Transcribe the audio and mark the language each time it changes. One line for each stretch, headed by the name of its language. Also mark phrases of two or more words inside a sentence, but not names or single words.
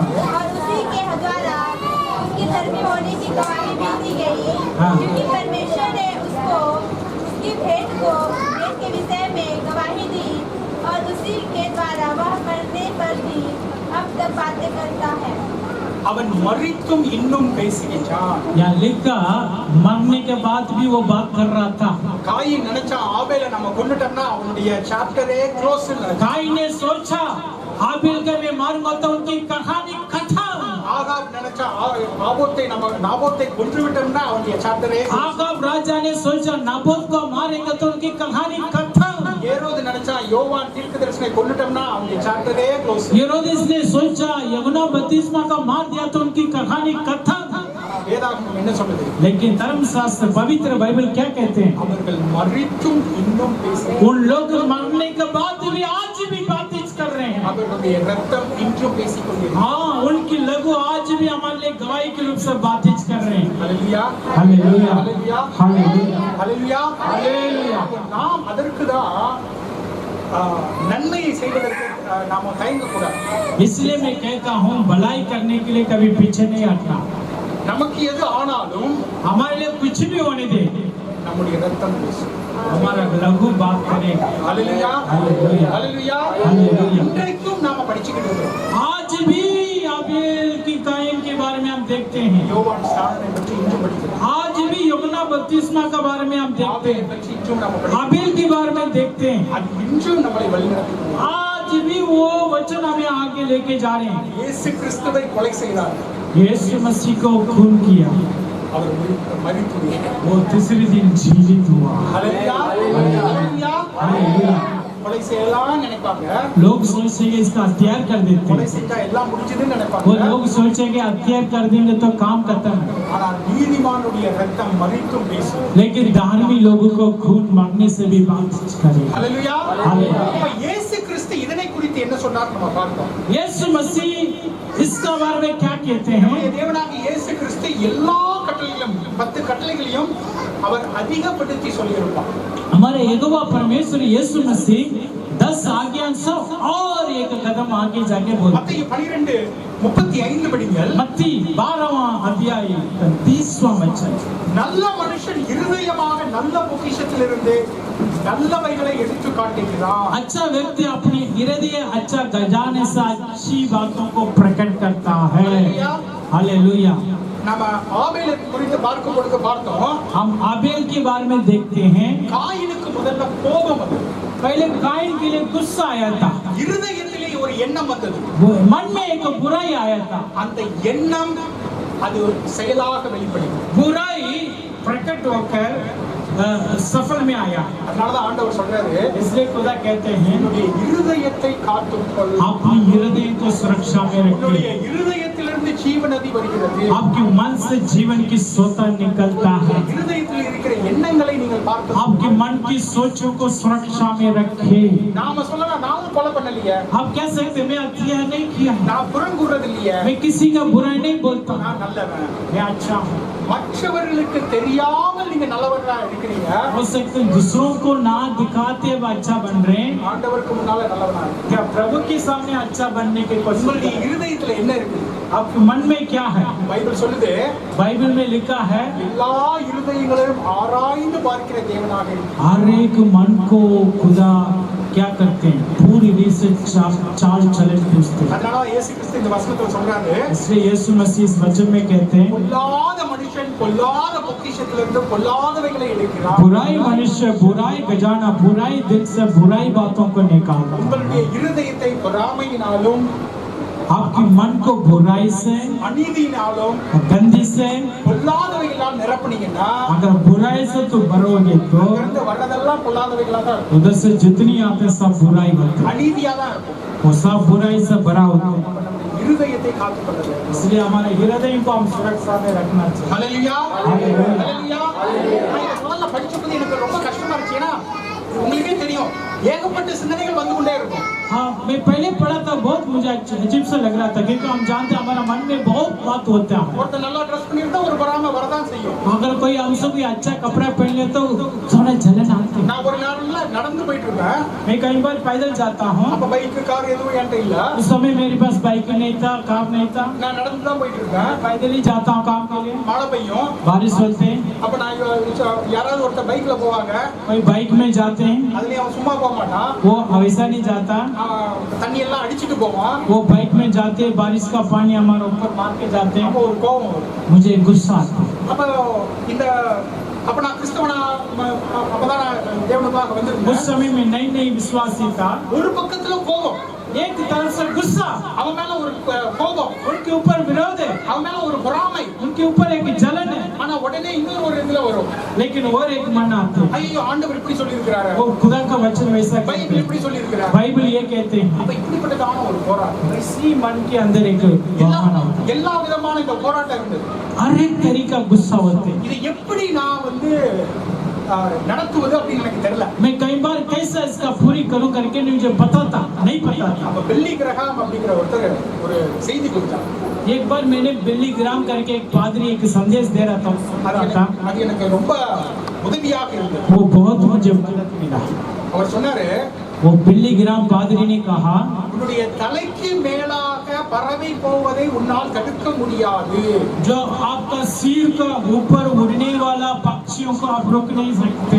Hindi: और उसी के द्वारा उसके धर्मी होने की गवाही भी दी गई, हाँ। क्योंकि परमेश्वर ने उसको उसकी भेंट के विषय में गवाही दी और उसी के द्वारा वह मरने पर भी अब तक बातें करता है।
Tamil: அவன் மரித்தும் இன்னும் பேசுகிறான்.
Hindi: यहाँ लिखा मरने के बाद भी वो बात कर रहा था।
Tamil: காயின் நினைச்சா ஆபேல நம்ம கொன்னுட்டோம்னா அவனுடைய
English: chapter close.
Hindi: काइन ने सोचा हाबिल के मैं मारूंगा तो उनकी कहानी खत्म।
Tamil: ஆகாப் நினைச்சா நாபோத்தை கொன்று விட்டோம்னா அவனுடைய சாப்டரே.
Hindi: आगाब राजा ने सोचा नाबोत को मारेंगे तो उनकी कहानी खत्म।
Tamil: ஏரோது நினைச்சா யோவான் தீர்க்கதரிசனை கொன்னுட்டோம்னா அவனுடைய
English: chapter close.
Hindi: हेरोदेस ने सोचा यूहन्ना बपतिस्मा का मार दिया तो उनकी कहानी खत्म।
Tamil: வேதாகமம் என்ன சொல்லுது?
Hindi: लेकिन धर्मशास्त्र पवित्र बाइबल क्या कहते हैं?
Tamil: அவர்கள் மரித்தும் இன்னும் பேசுகிறார்கள்.
Hindi: उन लोग मरने के बाद भी आज भी बातें कर रहे हैं।
Tamil: அவர்களுடைய ரத்தம் இன்றும் பேசிக்கொண்டிருக்கிறது.
Hindi: हाँ, उनकी लघु आज भी हमारे लिए गवाही के रूप से बातें कर रहे हैं।
Tamil: ஹல்லேலூயா,
Hindi: हालेलुया,
Tamil: ஹல்லேலூயா,
Hindi: हालेलुया,
Tamil: ஹல்லேலூயா,
Hindi: हालेलुया।
Tamil: நாம் அதற்குதான் நன்மையை செய்வதற்கு நாம தயங்கக்கூடாது.
Hindi: इसलिए मैं कहता हूँ भलाई करने के लिए कभी पीछे नहीं हटना।
Tamil: நமக்கு எது ஆனாலும்
Hindi: हमारे लिए कुछ भी होने दे,
Tamil: நம்முடைய ரத்தம் பேசும்.
Hindi: हमारा लघु बात करेगा।
Tamil: ஹல்லேலூயா,
Hindi: हालेलुया,
Tamil: ஹல்லேலூயா.
Hindi: हालेलुया।
Tamil: இன்றைக்கும் நாம படிச்சுக்கிட்டு இருக்கிறோம்.
Hindi: आज भी आबेल की कायन के बारे में हम देखते हैं।
Tamil: யோவான் ஸ்நானனை பற்றி இன்றும் படிக்கிறோம்.
Hindi: आज भी यूहन्ना बपतिस्मा के बारे में हम देखते
Tamil: ஆபேலை
Hindi: हैं।
Tamil: பற்றி இன்றும் நாம படிக்கிறோம்.
Hindi: आबेल के बारे में देखते हैं।
Tamil: அது இன்றும் நம்மளை வழிநடத்துகிறது.
Hindi: आज भी वो वचन हमें आगे लेके जा रहे हैं।
Tamil: இயேசு கிறிஸ்துவை கொலை செய்தார்.
Hindi: यीशु मसीह को खून किया,
Tamil: அவர் மரித்து
Hindi: वो तीसरे दिन जीवित हुआ।
Tamil: ஹல்லேலூயா, ஹல்லேலூயா.
Hindi: हालेलुया।
Tamil: கொலை செய்யலாம் நினைப்பாங்க.
Hindi: लोग सोचेंगे इसका हत्यार कर देते
Tamil: கொலை
Hindi: हैं।
Tamil: செஞ்சா எல்லாம் முடிஞ்சதுன்னு
Hindi: वो
Tamil: நினைப்பாங்க.
Hindi: लोग सोचेंगे हत्यार कर देंगे तो काम खत्म है।
Tamil: ஆனால் நீதிமானுடைய ரத்தம் மரித்தும் பேசும்.
Hindi: लेकिन धार्मिक लोगों को खून मांगने से भी बात करेगा।
Tamil: ஹல்லேலூயா. ஹல்லேலூயா. அப்ப இயேசு கிறிஸ்து இதனை குறித்து என்ன சொன்னார் நம்ம பார்த்தோம்.
Hindi: यीशु मसीह इसका बारे में क्या कहते हैं?
Tamil: நம்முடைய தேவனாகிய இயேசு கிறிஸ்து எல்லா கட்டளைகளும் 10 கட்டளைகளையும் அவர் அதிகப்படுத்தி சொல்லியிருப்பார்.
Hindi: हमारे यहोवा परमेश्वर यीशु मसीह 10 आज्ञा से और एक कदम आगे जाके बोलते
Tamil: மத்தேயு 12:35 படிங்கள்.
Hindi: मत्ती 12वां अध्याय 30वां वचन।
Tamil: நல்ல மனுஷன் இருதயமாக நல்ல பொக்கிஷத்திலிருந்து நல்லவைகளை எடுத்து காட்டுகிறார்.
Hindi: अच्छा व्यक्ति अपनी हृदय अच्छा खजाने से अच्छी बातों को प्रकट करता है। हालेलुया।
Tamil: நம்ம ஆபேலை குறித்து பார்க்கும் பொழுது பார்த்தோம்,
Hindi: हम आबेल के बारे में देखते हैं।
Tamil: காயினுக்கு முதல்ல கோபம் வந்தது,
Hindi: पहले काइन के लिए गुस्सा आया था,
Tamil: இருதயத்திலே ஒரு எண்ணம் வந்தது.
Hindi: वो मन में एक बुराई आया था।
Tamil: அந்த எண்ணம் அது ஒரு செயலாக வெளிப்படுது.
Hindi: बुराई प्रकट होकर सफल में आया।
Tamil: அதனாலதான் ஆண்டவர் சொல்றாரு,
Hindi: इसलिए खुदा कहते हैं
Tamil: உன்னுடைய இருதயத்தை காத்துக்கொள்.
Hindi: अपनी हृदय को सुरक्षा में
Tamil: உன்னுடைய
Hindi: रखिए।
Tamil: இருதயத்திலிருந்து ஜீவநதி வருகிறது.
Hindi: आपके मन से जीवन की सोता निकलता है।
Tamil: இருதயத்தில் இருக்கிற எண்ணங்களை நீங்கள் பார்த்து
Hindi: आपके मन की सोचों को सुरक्षा में रखिए।
Tamil: நாம சொல்லலாம், நானும் கொலை பண்ணலையே,
Hindi: आप कह सकते मैं हत्या नहीं किया,
Tamil: நான் புறங்குறது இல்லையே,
Hindi: मैं किसी का बुराई नहीं बोलता,
Tamil: நான் நல்லவன்.
Hindi: मैं अच्छा हूँ।
Tamil: மற்றவர்களுக்கு தெரியாமல் நீங்க நல்லவர்களா இருக்கிறீங்க,
Hindi: हो सकते दूसरों को ना दिखाते हुए अच्छा बन रहे हैं।
Tamil: ஆண்டவருக்கு முன்னால நல்லவனா இருக்கு.
Hindi: क्या प्रभु के सामने अच्छा बनने के कोशिश
Tamil: உங்களுடைய
Hindi: कर रहे हैं?
Tamil: இருதயத்துல என்ன இருக்கு?
Hindi: आपके मन में क्या है?
Tamil: பைபிள் சொல்லுது,
Hindi: बाइबल में लिखा है
Tamil: எல்லா இருதயங்களையும் ஆராய்ந்து பார்க்கிற தேவனாக இருக்கிறார்.
Hindi: हर एक मन को खुदा क्या करते हैं, पूरी रीत से चाल चलन पूछते हैं।
Tamil: அதனால இயேசு கிறிஸ்து இந்த வசனத்துல சொல்றாரு,
Hindi: इसलिए यीशु मसीह इस वचन में कहते हैं
Tamil: பொல்லாத மனுஷன் பொல்லாத பொக்கிஷத்திலிருந்து பொல்லாதவைகளை எடுக்கிறார்.
Hindi: बुराई मनुष्य बुराई खजाना बुराई दिल से बुराई बातों को निकालता है।
Tamil: உங்களுடைய இருதயத்தை பொறாமையினாலும்
Hindi: आपके मन को बुराई से
Tamil: அநீதியினாலும்
Hindi: गंदी से
Tamil: பொல்லாதவைகளால் நிரப்புனீங்கன்னா
Hindi: अगर बुराई से तो भरोगे तो
Tamil: அங்கிருந்து வர்றதெல்லாம் பொல்லாதவைகளா தான் இருக்கும்,
Hindi: उधर से जितनी आते हैं सब बुराई होती है,
Tamil: அநீதியா தான் இருக்கும்.
Hindi: वो सब बुराई से भरा होता है।
Tamil: அப்ப நம்ம இருதயத்தை காத்துக்கொள்ள வேண்டும்.
Hindi: इसलिए हमारे हृदय को हम सुरक्षा में रखना चाहिए।
Tamil: ஹல்லேலூயா, ஹல்லேலூயா. நான் இந்த நாள்ல படிச்சபோது எனக்கு ரொம்ப கஷ்டமா இருந்துச்சு. ஏன்னா உங்களுக்கே தெரியும், ஏகப்பட்ட சிந்தனைகள் வந்து கொண்டே இருக்கும்.
Hindi: हाँ, मैं पहले पढ़ा था, बहुत मुझे अजीब सा लग रहा था, क्योंकि हम जानते हैं हमारा मन में बहुत बात होता है।
Tamil: ஒருத்தர் நல்லா ட்ரெஸ் பண்ணியிருந்தா ஒரு பொறாமை வரதான் செய்யும்.
Hindi: अगर कोई हमसे कोई अच्छा कपड़ा पहन ले तो थोड़ा जलन आती है।
Tamil: நான் ஒரு நாள்ல நடந்து போயிட்டு இருந்தேன்.
Hindi: मैं कई बार पैदल जाता हूँ,
Tamil: அப்ப பைக் கார் எதுவும் என்கிட்ட இல்ல.
Hindi: उस समय मेरे पास बाइक नहीं था, कार नहीं था,
Tamil: நான் நடந்து தான் போயிட்டு இருக்கேன்.
Hindi: पैदल ही जाता हूँ काम के लिए।
Tamil: மழை பெய்யும்.
Hindi: बारिश होते हैं,
Tamil: அப்ப நான் யாராவது ஒருத்தர் பைக்ல போவாங்க,
Hindi: कोई बाइक में जाते हैं,
Tamil: அதுலயும் அவன் சும்மா போக மாட்டான்,
Hindi: वो वैसा नहीं जाता,
Tamil: தண்ணி எல்லாம் அடிச்சிட்டு போவான்.
Hindi: वो बाइक में जाते हैं, बारिश का पानी हमारे ऊपर मार के जाते
Tamil: அப்ப
Hindi: हैं,
Tamil: ஒரு கோபம் வரும்.
Hindi: मुझे गुस्सा आता है।
Tamil: அப்ப இந்த அப்ப நான் கிறிஸ்தவனா அப்பதான் நான் தேவனுக்காக
Hindi: उस
Tamil: வந்திருந்தேன்.
Hindi: समय में नई नई विश्वासी था,
Tamil: ஒரு பக்கத்துல கோபம்,
Hindi: एक तरफ से गुस्सा,
Tamil: அவன் மேல ஒரு கோபம்,
Hindi: उनके ऊपर विरोध है,
Tamil: அவன் மேல ஒரு பொறாமை.
Hindi: उनके ऊपर एक जलन है,
Tamil: ஆனா உடனே இன்னொரு ஒரு இதுல வரும்,
Hindi: लेकिन और एक मन आते हैं,
Tamil: ஐயோ ஆண்டவர் இப்படி சொல்லி இருக்கிறாரு,
Hindi: वो खुदा का वचन वैसा कहते
Tamil: பைபிள்
Hindi: हैं,
Tamil: இப்படி சொல்லி இருக்கிறாரு.
Hindi: बाइबल ये कहते हैं।
Tamil: அப்ப இப்படிப்பட்டதான ஒரு போராட்டம்,
Hindi: इसी मन के अंदर एक वाहन होता है,
Tamil: எல்லா விதமான இந்த போராட்டம் இருந்தது.
Hindi: हर एक तरीका गुस्सा होते हैं।
Tamil: இதை எப்படி நான் நடத்துவது அப்படின்னு எனக்கு தெரியல.
Hindi: मैं कई बार कैसा इसका पूरी करूं करके मुझे पता था, नहीं पता था।
Tamil: அப்ப பில்லி கிரஹாம் அப்படிங்கிற ஒருத்தர் ஒரு செய்தி கொடுத்தார்.
Hindi: एक बार मैंने बिल्ली ग्राम करके एक पादरी एक संदेश दे रहा था,
Tamil: அது எனக்கு ரொம்ப உதவியாக இருந்தது.
Hindi: वो बहुत मुझे मदद मिला।
Tamil: அவர் சொன்னாரு,
Hindi: वो बिल्ली ग्राम पादरी ने कहा
Tamil: உன்னுடைய தலைக்கு மேலாக பறவை போவதை உன்னால் தடுக்க முடியாது.
Hindi: जो आपका सिर का ऊपर उड़ने वाला पक्षियों को आप रोक नहीं सकते।